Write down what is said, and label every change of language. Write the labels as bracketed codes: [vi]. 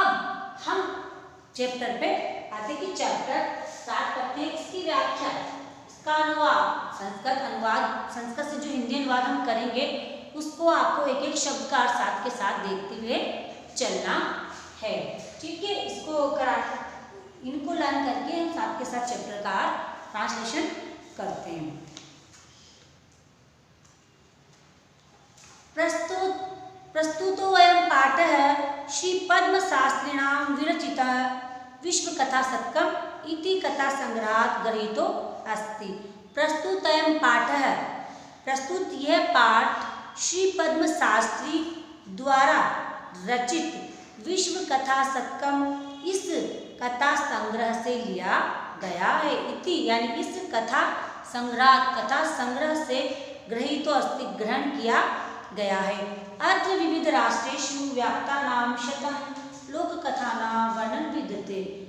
[hi] अब हम चैप्टर पे आते कि चैप्टर स्टार्ट करते हैं, इसकी व्याख्या, इसका अनुवाद, संस्कृत से जो हिंदी अनुवाद हम करेंगे उसको आपको एक एक शब्द का साथ के साथ देखते हुए चलना है। ठीक है, इनको लर्न करके हम साथ के साथ चैप्टर का ट्रांसलेशन करते हैं। [sa] प्रस्तुतो अयं पाठः श्री पद्म शास्त्रिणां विरचितः विश्वकथाशतकम् इति कथासंग्रहात् गृहीतो अस्ति। [hi] प्रस्तुत अयं पाठः, प्रस्तुत यह पाठ श्री पद्म शास्त्री द्वारा रचित विश्व कथा शतकम इस कथा संग्रह से लिया गया है। इति यानी इस कथा संग्रह से [sa] गृहीतो अस्ति, [hi] ग्रहण किया गया है। [sa] अत्र विविध राष्ट्रेषु व्याप्तानां शतं लोककथानां वर्णनं विद्यते।